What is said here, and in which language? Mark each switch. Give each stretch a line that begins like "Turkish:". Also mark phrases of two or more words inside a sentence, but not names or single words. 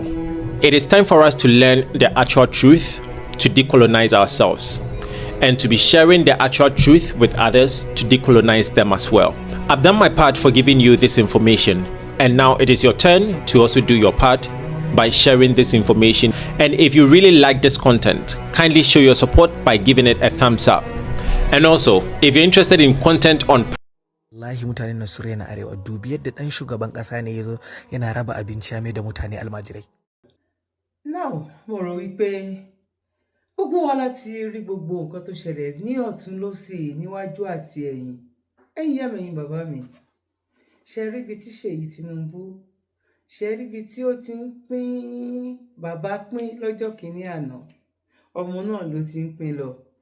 English: It is time for us to learn the actual truth, to decolonize ourselves, and to be sharing the actual truth with others to decolonize them as well. I've done my part for giving you this information, and now it is your turn to also do your part by sharing this information. And if you really like this content, kindly show your support by giving it a thumbs up. And also, if you're interested in content on
Hausa: wallahi mutanen nan su rena arewa, dubi yadda dan shugaban kasa ne yazo yana raba abinci ya mai da mutane almajirai.
Yoruba: Now mo rò wípé gbogbo wa láti rí gbogbo nǹkan tó ṣẹlẹ̀ ní ọ̀tún lósì níwájú àti ẹ̀yìn. Ẹ̀yin ìyá mi, ẹ̀yin bàbá mi, ṣe rí ibi tí Ṣèyí Tinubu, ṣe rí ibi tí ó ti ń pín bàbá pín lọ́jọ́ kìíní àná, ọmọ náà ló ti ń pín lọ.